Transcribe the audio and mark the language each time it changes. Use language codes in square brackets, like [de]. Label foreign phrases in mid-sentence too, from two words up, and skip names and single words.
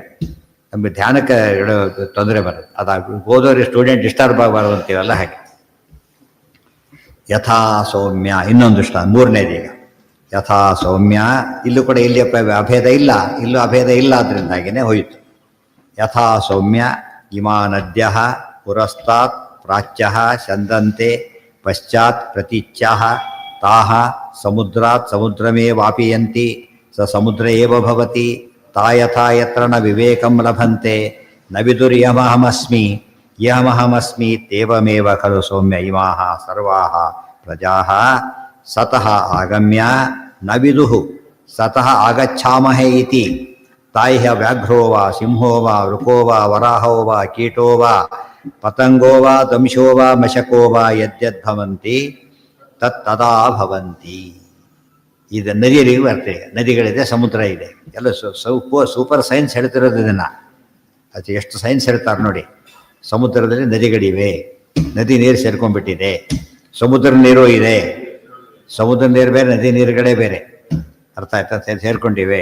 [kn] ನಮಗೆ ಧ್ಯಾನಕ್ಕೆ ತೊಂದರೆ ಬರುತ್ತೆ. ಅದಾಗಿ ಓದೋರಿಗೆ [en] student disturb [kn] ಆಗಬಾರ್ದು ಅಂತೀವಲ್ಲ ಹಾಗೆ. [sa] ಯಥಾ ಸೌಮ್ಯ [kn] ಇನ್ನೊಂದು ಇಷ್ಟ, ಮೂರನೇದೀಗ [sa] ಯಥಾ ಸೌಮ್ಯ. [kn] ಇಲ್ಲೂ ಕೂಡ ಇಲ್ಲಿ ಅಭೇದ ಇಲ್ಲ, ಇಲ್ಲೂ ಅಭೇದ ಇಲ್ಲ, ಅದರಿಂದಾಗಿಯೇ ಹೋಯಿತು. [sa] ಯಥಾ ಸೌಮ್ಯ ಇಮಾ ನದ್ಯ ಪುರಸ್ತಾತ್ ಪ್ರಾಚ್ಯ ಚಂದಂತೆ ಪಶ್ಚಾತ್ ಪ್ರತೀಚ್ಯ ತಾಹ ಸಮುದ್ರಾತ್ ಸಮುದ್ರಮೇ ವಾಪಿಯಂತಿ ಸ ಸಮುದ್ರ ಏವ ಭವತಿ ತಾಯಥಾ ಯತ್ರ ನ ವಿವೇಕಂ ಲಭಂತೆ ನ ವಿದುರ್ಯಮಹಮಸ್ಮಿ ಯಮಹಮಸ್ಮಿ ತೇವಮೇವ ಖಲು ಸೌಮ್ಯ ಇಮಾಹ ಸರ್ವಾಹ ಪ್ರಜಾಃ ಸತಃ ಆಗಮ್ಯ ನ ವಿದುಃ ಸತಃ ಆಗಚ್ಛಾಮಹೇ ಇತಿ ತಾಯ್ಹ ವ್ಯಾಘ್ರೋ ವಾ ಸಿಂಹೋ ವಾ ವೃಕೋ ವಾ ವರಾಹೋ ವಾ ಕೀಟೋ ವಾ ಪತಂಗೋ ವಾ ದಂಶೋ ವಾ ಮಶಕೋ ವಾ ಯದ್ಯದ್ಭವಂತಿ ತತ್ತದಾ ಭವಂತಿ. [kn] ಇದು ನದಿಗಳಿಗೆ ಬರ್ತದೆ. ನದಿಗಳಿದೆ, ಸಮುದ್ರ ಇದೆ, ಎಲ್ಲ [en] super science [kn] ಹೇಳ್ತಿರೋದು ಇದನ್ನು. ಅದು ಎಷ್ಟು ಸೈನ್ಸ್ ಹೇಳ್ತಾರೆ ನೋಡಿ. ಸಮುದ್ರದಲ್ಲಿ ನದಿಗಳಿವೆ, ನದಿ ನೀರು ಸೇರ್ಕೊಂಡ್ಬಿಟ್ಟಿದೆ, ಸಮುದ್ರ ನೀರು ಇದೆ. ಸಮುದ್ರ ನೀರು ಬೇರೆ, ನದಿ ನೀರುಗಳೇ ಬೇರೆ. ಅರ್ಥ ಆಯ್ತಾ? ಸೇರ್ಕೊಂಡಿವೆ.